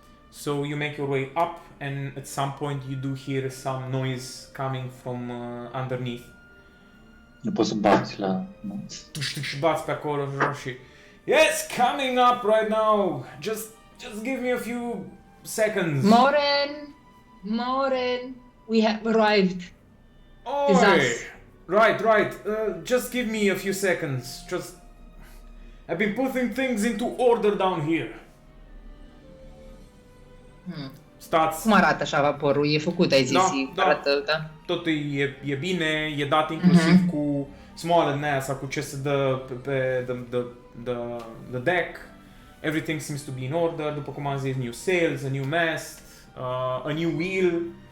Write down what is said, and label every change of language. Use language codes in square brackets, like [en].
[en] So you make your way up, and at some point you do hear some noise coming from underneath. [ro] Nu poți să bați la... Și bați pe acolo jos și [en] yes, coming up right now. Just give me a few seconds. Morin, we have arrived. Oh, It's us. right. Just give me a few seconds. I've been putting things into order down here. [ro] Stați. Cum arată așa vaporul? E făcut, ai zis, Da. arată, da? Totul e bine, e dat inclusiv cu smoală din aia sau cu ce se dă pe [en] the deck. everything seems to be in order. [ro] După cum am zis, [en] new sails, a new mast, a new wheel.